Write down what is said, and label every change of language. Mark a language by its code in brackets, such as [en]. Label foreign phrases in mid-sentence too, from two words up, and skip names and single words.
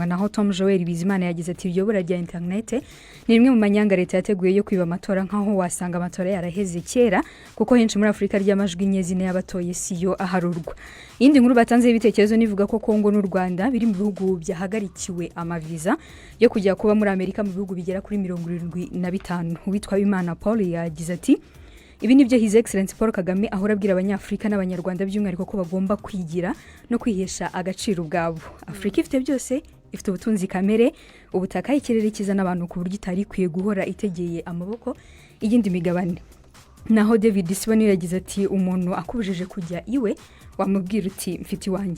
[rw] Naho Tom Joel Bizimana yagize ati iryo bura rya internet ni rimwe mu manyanga leta yateguye yo kwiba amatora, nkaho wasanga amatora yaraheze kera kuko henshi muri Afrika ry'amajwi nyezine y'abatoye siyo aharurwa. Indi nkuru batanze ibitekerezo nivuga ko Kongo n'u Rwanda biri mu bihugu byahagarikiwe amaviza yo kujya kuba muri Amerika mu bihugu bigera kuri 75. Witwa Imana Paul yagize ati ibi nibyo [en] His Excellency [rw] Paul Kagame ahora abwira abanyafrika n'abanyarwanda by'umwihariko ko bagomba kwigira no kwihesha agaciro bwabo. Afrika ifite byose, ifite ubutunzi kamere, ubutaka, ikirere kiza n'abantu ku buryo itari kwiye guhora itegeye amaboko iyindi migabane. Naho David Siboni yagize ati umuntu akubujije kujya iwe wamubwira uti mfiti wanjye.